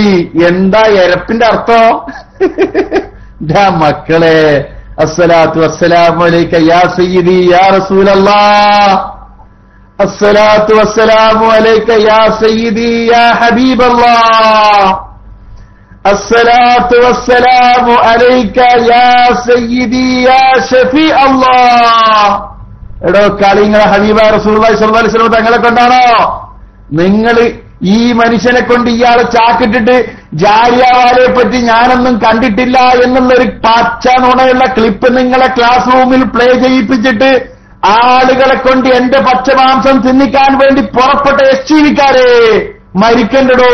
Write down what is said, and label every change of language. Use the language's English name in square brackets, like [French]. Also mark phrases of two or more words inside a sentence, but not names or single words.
[Malayalam] എന്താ എരപ്പിന്റെ അർത്ഥം? മക്കളെ, [Arabic] الصلاة والسلام عليك يا سيدي يا رسول الله، الصلاة والسلام عليك يا سيدي يا حبيب الله, الصلاة والسلام عليك يا سيدي يا شفيع الله. [Malayalam] എടോ കളിങ്ങളെ ഹബീബായ [Arabic] رسول الله صلى الله عليه وسلم [Malayalam] തങ്ങളെ കൊണ്ടാണോ? നിങ്ങൾ ഈ മനുഷ്യനെ കൊണ്ട് ഇയാളെ ചാക്കിട്ടിട്ട് ജാലിയവാലയെ പറ്റി ഞാനൊന്നും കണ്ടിട്ടില്ല എന്നുള്ളൊരു പച്ച നുണയുള്ള ക്ലിപ്പ് നിങ്ങളെ [English] class roomil [Malayalam] പ്ലേ ചെയ്യിപ്പിച്ചിട്ട് ആളുകളെ കൊണ്ട് എന്റെ പച്ചമാംസം തിന്നിക്കാൻ വേണ്ടി പുറപ്പെട്ട എസ്റ്റിവിക്കാരെ മരിക്കണ്ടടോ.